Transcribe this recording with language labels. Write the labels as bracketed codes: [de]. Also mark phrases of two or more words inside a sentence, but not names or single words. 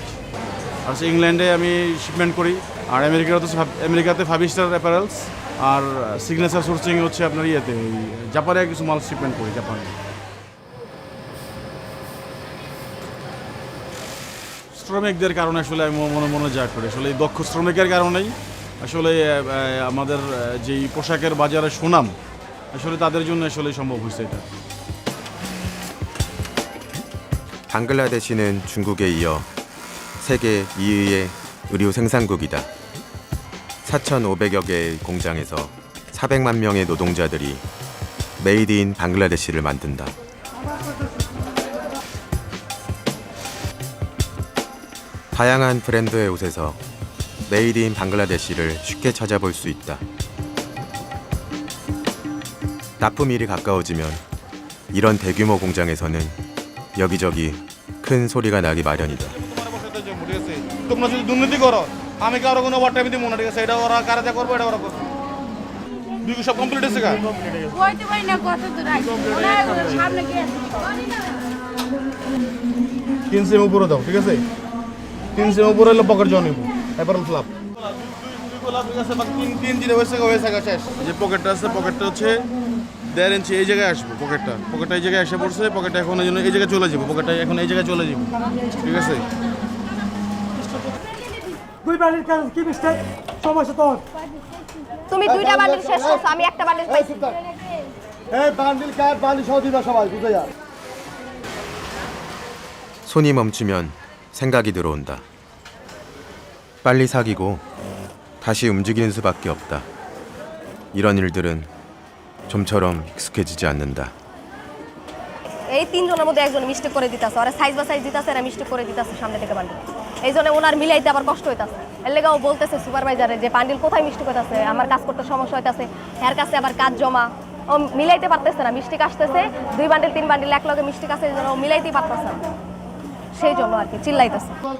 [bn] আর ইংল্যান্ডে আমি শিপমেন্ট করি, আর আমেরিকাতে 5 স্টার অ্যাপারেলস, আর সিগনেচার সোর্সিং হচ্ছে আপনার ইয়েতে জাপানে কিছু মাল শিপমেন্ট করি জাপানে। শ্রমিকদের কারণে আসলে আমি মনোযোগ করি, আসলে এই দক্ষ শ্রমিকের কারণেই আসলে আমাদের যেই পোশাকের বাজারে সুনাম আসলে তাদের জন্য আসলে সম্ভব হয়েছে এটা। [ko] 방글라데시는 중국에 이어 세계 2위의 의류 생산국이다. 4,500여 개의 공장에서 400만 명의 노동자들이 [en] made in [ko] 방글라데시를 만든다. 다양한 브랜드의 옷에서 [en] made in [ko] 방글라데시를 쉽게 찾아볼 수 있다. 납품일이 가까워지면 이런 대규모 공장에서는 여기저기 큰 소리가 나기 마련이다. [bn] তোমরা যদি দুর্নীতি করো আমি কারো কোনো ওয়ার টাইমে দিব না, ঠিক আছে? এটা ওরা কারা যা করবো এটা ওরা করবে। দুই সব কমপ্লিট হয়েছে গা? বইতে পারি না কত দূর আছে ওনার সামনে গিয়ে 3 সেম উপরে দাও, ঠিক আছে? 3 সেম উপরে হলো পকেট জনিব অ্যাপারেল ফ্লাপ। তিন দিনে হয়েছে শেষ। যে পকেটটা আছে, পকেটটা হচ্ছে 1.5 ইঞ্চি এই জায়গায় আসবে। পকেটটা এই জায়গায় এসে পড়ছে, পকেটটা এখন এই জায়গায় চলে যাবে, পকেটটা এখন এই জায়গায় চলে যাবে, ঠিক আছে? তুমি দুইটা বান্ডিল শেষ করছো, আমি একটা বান্ডিল পাইছি। [ko] 손이 멈추면 생각이 들어온다. 빨리 사귀고 다시 움직이는 수밖에 없다. 이런 일들은 좀처럼 익숙해지지 않는다. [bn] এই তিনজনের মধ্যে একজন মিস্টেক করে দিতেছে, আর সাইজ বা সাইজ দিতেছে, আর মিস্টেক করে দিতেছে সামনে থেকে বান্ডিল। এই জন্য ওনার মিলাইতে আবার কষ্ট হইতাছে। এর লেগে ও বলতেছে সুপারভাইজারে যে বান্ডিল কোথায় মিস্টেক হইতাছে, আমার কাজ করতে সমস্যা হইতাছে, এর কাছে আবার কাজ জমা, ও মিলাইতে পারতেছে না, মিস্টেক আসতেছে 2 বান্ডিল 3 বান্ডিল এক লগে মিস্টেক আছে, এই জন্য ও মিলাইতেই পারতেছে না, সেই জন্য আর কি চিল্লাইতেছে।